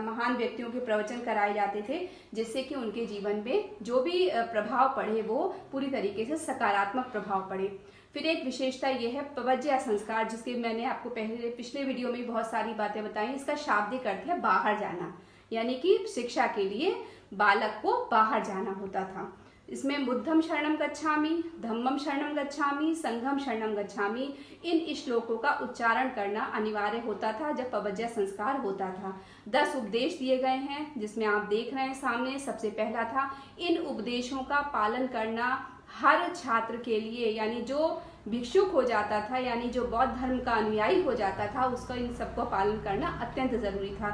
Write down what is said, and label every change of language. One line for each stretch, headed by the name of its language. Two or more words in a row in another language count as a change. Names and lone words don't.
Hindi: महान व्यक्तियों के प्रवचन कराए जाते थे जिससे कि उनके जीवन में जो भी प्रभाव पड़े वो पूरी तरीके से सकारात्मक प्रभाव पड़े। फिर एक विशेषता यह है पवज्या संस्कार, जिसके मैंने आपको पिछले वीडियो में बहुत सारी बातें बताई। इसका शाब्दिक अर्थ है बाहर जाना, यानी कि शिक्षा के लिए बालक को बाहर जाना होता था।
Pali: इसमें बुद्धम शरणम गच्छामि, धम्मम शरणम गच्छामि, संघम शरणम गच्छामि,
Hindi: इन श्लोकों का उच्चारण करना अनिवार्य होता था जब पवज्या संस्कार होता था। 10 उपदेश दिए गए हैं जिसमें आप देख रहे हैं सामने। सबसे पहला था इन उपदेशों का पालन करना हर छात्र के लिए, यानी जो भिक्षुक हो जाता था यानी जो बौद्ध धर्म का अनुयायी हो जाता था उसका इन सबको पालन करना अत्यंत जरूरी था।